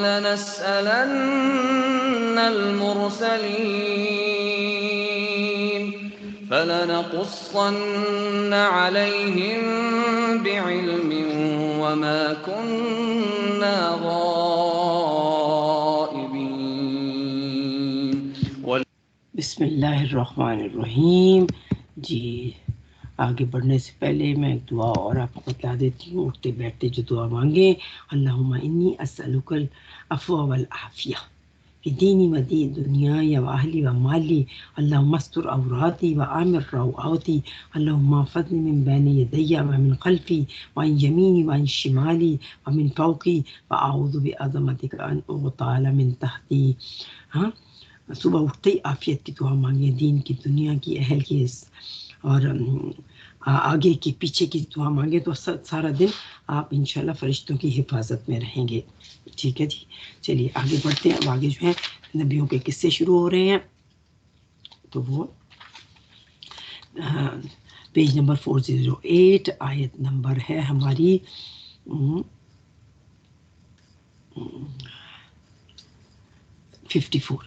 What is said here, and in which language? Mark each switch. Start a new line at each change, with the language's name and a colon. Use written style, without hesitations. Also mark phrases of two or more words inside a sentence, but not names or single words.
Arabic: ولنسألن المرسلين فلنقصن عليهم بعلم وما كنا غائبين بسم اللہ الرحمن الرحیم۔
Urdu: جی آگے بڑھنے سے پہلے میں ایک دعا اور آپ کو بتا دیتی ہوں، اٹھتے بیٹھتے جو دعا مانگیں۔
Arabic: اللہم انی اسألک العفو والعافیہ فی دینی و دنیای و اہلی و مالی، اللہم استر عوراتی و آمر روعاتی، اللہم احفظنی من بین یدی و من خلفی و عن یمینی و عن شمالی و من فوقی و اعوذ بعظمتک ان اغتال من تحتی۔
Urdu: صبح اٹھتے ہی عافیت کی دعا مانگیں، دین کی، دنیا کی، اہل کی اور آگے کی پیچھے کی دعا مانگے تو سارا دن آپ انشاءاللہ فرشتوں کی حفاظت میں رہیں گے۔ ٹھیک ہے جی، چلیے آگے بڑھتے ہیں۔ اب آگے جو ہے نبیوں کے قصے شروع ہو رہے ہیں، تو وہ پیج نمبر 408 آیت نمبر ہے ہماری 54۔